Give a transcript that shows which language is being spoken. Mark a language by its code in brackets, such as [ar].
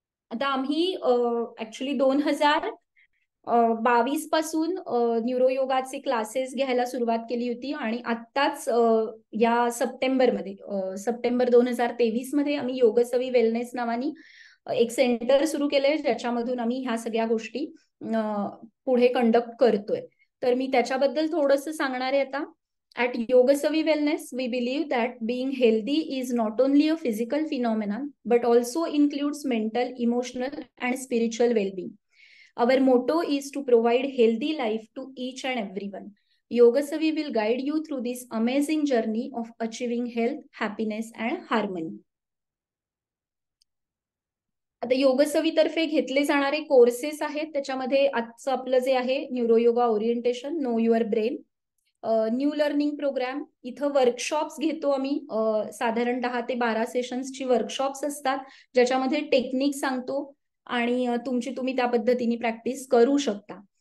[mr] आता आम्ही ऍक्च्युली 2022 पासून न्यूरोयोगाचे क्लासेस घ्यायला सुरुवात केली होती आणि आत्ताच या सप्टेंबर 2023 मध्ये आम्ही योगसवी वेलनेस नावानी एक सेंटर सुरू केलंय ज्याच्यामधून आम्ही ह्या सगळ्या गोष्टी पुढे कंडक्ट करतोय. तर मी त्याच्याबद्दल थोडंसं सांगणार आहे आता. [en] At Yogasavi Wellness, we believe that being healthy is not only a physical phenomenon, but also includes mental, emotional, and spiritual well-being. Our motto is to provide healthy life to each and everyone. Yogasavi will guide you through this amazing journey of achieving health, happiness, and harmony. [mr] आता योगसवी तर्फे घेतले जाणारे courses आहेत त्याच्यामध्ये आजचं आपलं जे आहे न्यूरोयोगा orientation, know your brain, new learning programme. इथं वर्कशॉप्स घेतो आम्ही, साधारण 10 ते 12 सेशन्सची वर्कशॉप्स असतात ज्याच्यामध्ये टेक्निक सांगतो आणि तुम्ही त्या पद्धतीने प्रॅक्टिस करू शकता.